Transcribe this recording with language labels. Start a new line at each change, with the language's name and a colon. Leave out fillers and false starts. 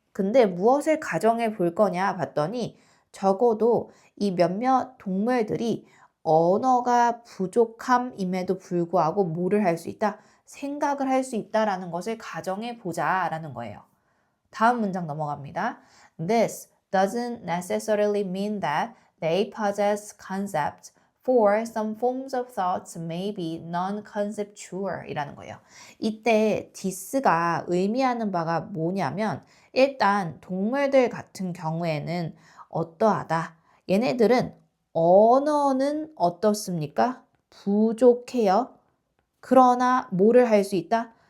Korean: 근데 무엇을 가정해 볼 거냐 봤더니 적어도 이 몇몇 동물들이 언어가 부족함임에도 불구하고 뭐를 할 수 있다? 생각을 할 수 있다라는 것을 가정해 보자라는 거예요. 다음 문장 넘어갑니다.
English: This doesn't necessarily mean that they possess concepts, for some forms of thoughts may be non-conceptual
Korean: 이라는 거예요. 이때 this가 의미하는 바가 뭐냐면 일단 동물들 같은 경우에는 어떠하다. 얘네들은 언어는 어떻습니까? 부족해요. 그러나 뭐를 할 수 있다?